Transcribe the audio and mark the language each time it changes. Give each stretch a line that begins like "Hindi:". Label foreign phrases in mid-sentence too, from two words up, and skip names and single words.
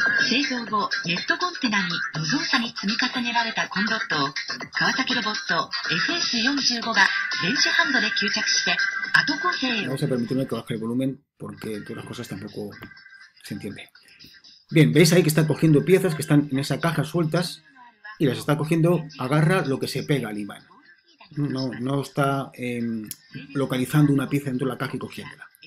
Japanese: 製造後、ネットコンテナに無造作に積み重ねられたコンロットを川崎ロボット FS45 が電子ハンドで吸着して後構成を。
Spanish: Vamos a permitirme que baje el volumen porque todas las cosas tampoco se entiende. Bien, veis ahí que está cogiendo piezas que están en esa caja sueltas y las está cogiendo, agarra lo que se pega al imán. No está localizando una pieza dentro de la caja y cogiéndola.